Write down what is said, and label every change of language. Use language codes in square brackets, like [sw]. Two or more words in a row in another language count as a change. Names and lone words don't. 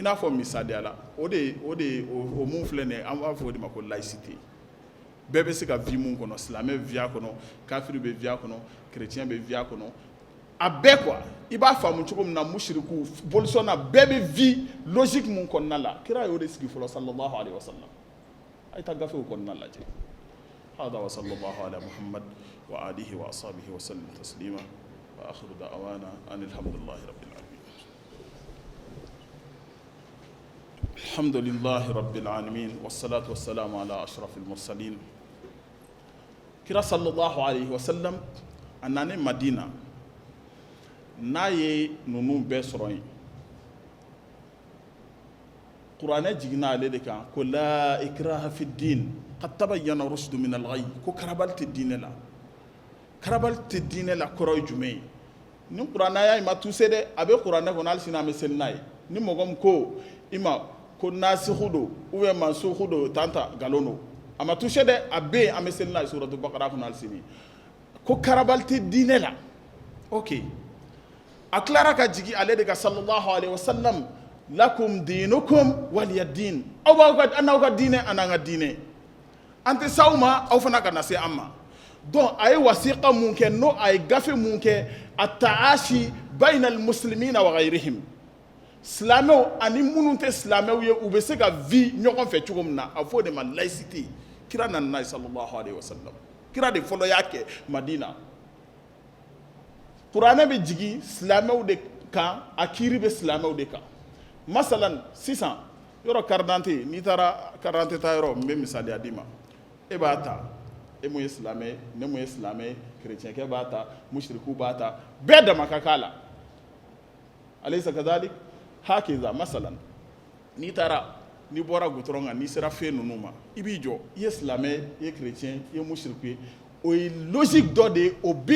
[bm] n'a fɔ misaliya la o mun filɛ nin ye an b'a fɔ o de ma ko laïcité bɛɛ bɛ se ka vie mun kɔnɔ silamɛ vie a kɔnɔ kafiri bɛ vie a kɔnɔ chrétien bɛ vie a kɔnɔ a bɛɛ quoi i b'a faamu cogo min na mushriku bolisɔnna bɛɛ bɛ vie logique mun kɔnɔna la kira y'o de sigi fɔlɔ [ar] صلى الله عليه وسلم [bm] a ye taa gafew kɔnɔna lajɛ [ar] هذا وصلى الله على محمد وآله وأصحابه وسلم تسليما وآخر دعوانا أن الحمد لله رب العالمين الحمد لله رب العالمين والصلاة والسلام على أشرف المرسلين [bm] kira [ar] صلى الله عليه وسلم [bm] a nane madina n'a ye ninnu bɛɛ sɔrɔ yen kuranɛ jiginna ale de kan ko [ar] لا إكراه في الدين قد تبين الرشد من الغي [bm] ko karabali tɛ diinɛ la karabali tɛ diinɛ la kɔrɔ ye jumɛn ye ni kuranɛ y'a ma tuse dɛ a bɛ kuranɛ kɔnɔ hali sini an bɛ seli n'a ye ni mɔgɔ min ko i ma ko nasikhu don ubiyɛn mansukhu don tanta nkalon don a ma tuse dɛ a bɛ yen an bɛ seli n'a ye suratu bakara kɔnɔ hali sini ko karabali tɛ diinɛ la ok a tilara ka jigi ale de ka [ar] صلى الله عليه وسلم لكم دينكم ولي دين [bm] aw n'aw ka diinɛ an n'an ka diinɛ an tɛ s'aw ma aw fana ka na se an ma donc a ye wasiqa mun kɛ n'o a ye gafe mun kɛ a [ar] تعايش بين المسلمين وغيرهم [bm] silamɛw ani minnu tɛ silamɛw ye u bɛ se ka vie ɲɔgɔn fɛ cogo min na a fɔ o de ma laïcité kira nana n'a ye [ar] صلى الله عليه وسلم [bm] kira de fɔlɔ y'a kɛ madina kuranɛ bɛ jigin silamɛw de kan a kiiri bɛ silamɛw de kan masalan sisan yɔrɔ [fr] carte d'identité [bm] n'i taara [fr] carte d'identité [bm] ta yɔrɔ n bɛ misaliya d'i ma e b'a ta e mun ye silamɛ ye ne mun ye silamɛ ye kerecɛnkɛ b'a ta mushriku b'a ta bɛɛ dama ka k'a la [ar] أليس كذلك هكذا [bm] masalan n'i taara n'i bɔra goudron kan n'i sera fɛn ninnu ma i b'i jɔ i ye silamɛ i ye kerecɛn i ye mushriku ye o ye logique dɔ de ye o bɛ